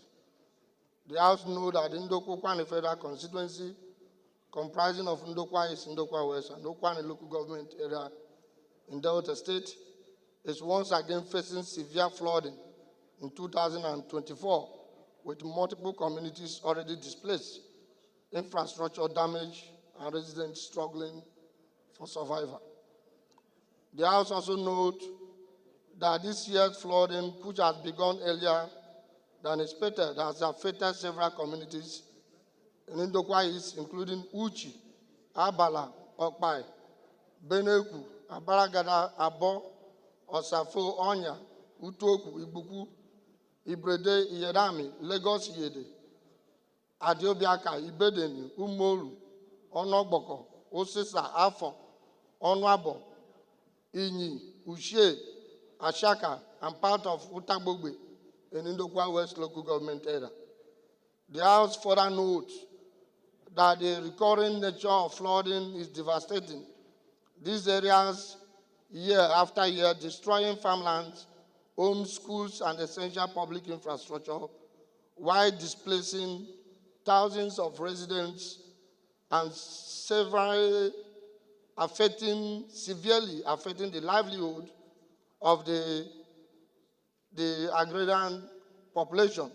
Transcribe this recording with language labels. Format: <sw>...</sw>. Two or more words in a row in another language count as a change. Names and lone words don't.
<en>The House knows that Ndokwa Federal Constituency, comprising of Ndokwa East, Ndokwa West, and Ndokwa local government area in Delta State, is once again facing severe flooding in 2024, with multiple communities already displaced, infrastructure damage, and residents struggling for survival. The House also notes that this year's flooding, which has begun earlier than expected, has affected several communities in Ndokwa East, including Uchi, Abala, Okpai, Beneku, Abaragada, Abo, Osafo, Onya, Utoku, Ibuku, Ibrede, Iyedami, Lagos Iyede, Adiobiaka, Ibedeni, Umoru, Onogboko, Osisa, Afon, Onwabo, Inyi, Ushe, Ashaka, and part of Utagbogbe in Ndokwa West local government area. The House further notes that the recurring nature of flooding is devastating these areas year after year, destroying farmlands, homes, schools, and essential public infrastructure, while displacing thousands of residents and severely affecting the livelihood of the agrarian population.</en>